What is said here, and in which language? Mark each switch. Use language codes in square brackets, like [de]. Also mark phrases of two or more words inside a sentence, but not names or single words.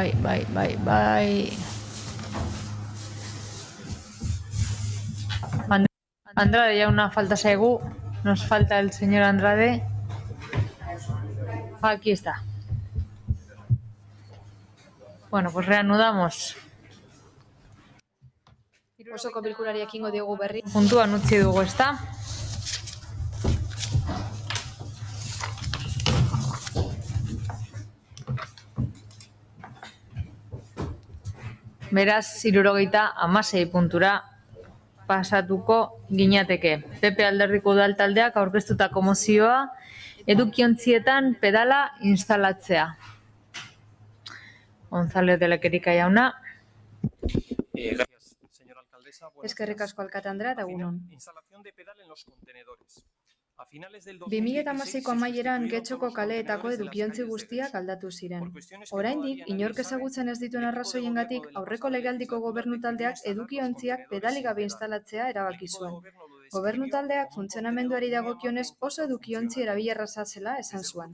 [eu] Andrade jauna falta zaigu, [es] nos falta el señor Andrade. Aquí está. Bueno, pues reanudamos. [eu] Osoko bilkurari ekingo diogu berri. Puntuan utzi dugu, ezta? Beraz, 76 puntura pasatuko ginateke. PP Alderdiko Udaltaldeak aurkeztutako mozioa edukiontzietan pedala instalatzea. González de Lekerika jauna. [es] Gracias, señora alcaldesa. [eu] Eskerrik asko alkate Andrea eta egun on. [es] Instalación de pedal en los contenedores. [eu] 2016ko amaieran Getxoko kaleetako edukiontzi guztiak aldatu ziren. Oraindik, inork ezagutzen ez dituen arrazoiengatik aurreko legealdiko gobernutaldeak edukiontziak pedalik gabe instalatzea erabaki zuen. Gobernutaldeak funtzionamenduari dagokionez oso edukiontzi erabilerraza zela esan zuen.